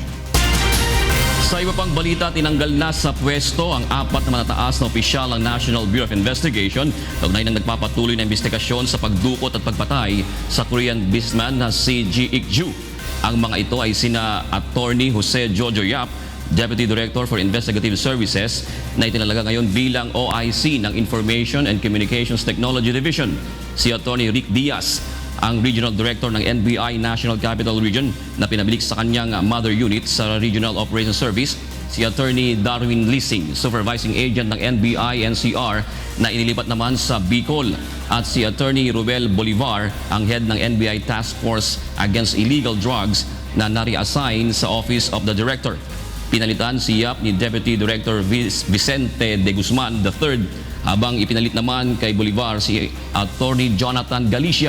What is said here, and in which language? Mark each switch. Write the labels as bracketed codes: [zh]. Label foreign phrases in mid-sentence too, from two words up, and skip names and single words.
[tl] Sa iba pang balita, tinanggal na sa pwesto ang 4 na matataas na opisyal ng National Bureau of Investigation kaugnay ng nagpapatuloy na investigasyon sa pagdukot at pagpatay sa Korean businessman na si G.I.C. Ju. Ang mga ito ay sina Attorney Jose Jojo Yap, Deputy Director for Investigative Services na itinalaga ngayon bilang OIC ng Information and Communications Technology Division. Si Attorney Rick Diaz, ang Regional Director ng NBI National Capital Region na pinabilik sa kanyang [en] mother unit [tl] sa Regional Operations Service. Si Attorney Darwin Lising, Supervising Agent ng NBI NCR na inilipat naman sa Bicol. At si Attorney Ruel Bolivar, ang head ng NBI Task Force Against Illegal Drugs na nare-assign sa Office of the Director. Pinalitan si Yap ni Deputy Director Vicente de Guzman III, habang ipinalit naman kay Bolivar si Attorney Jonathan Galicia.